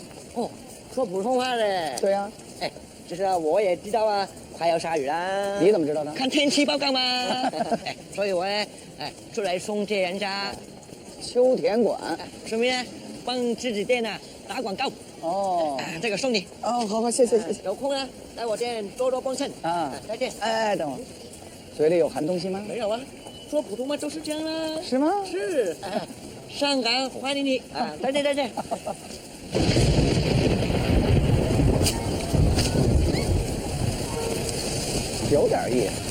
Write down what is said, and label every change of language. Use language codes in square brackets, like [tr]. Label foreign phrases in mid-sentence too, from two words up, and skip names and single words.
[zh] 哦，說普通話的。對啊。哎，就是啊，我也知道啊，快要下雨啦。你怎麼知道呢？看天氣報告嘛。哎，所以我呢，出來送接人家。秋田館。順便呢，幫紙紙店啊打廣告。哦，这个送你。哦，好，谢谢。有空呢，来我店多多帮衬啊！再见。哎，等会儿，嘴里有含东西吗？没有啊，说普通话就是这样啦。是吗？是。香港欢迎你啊！再见再见。有点意思。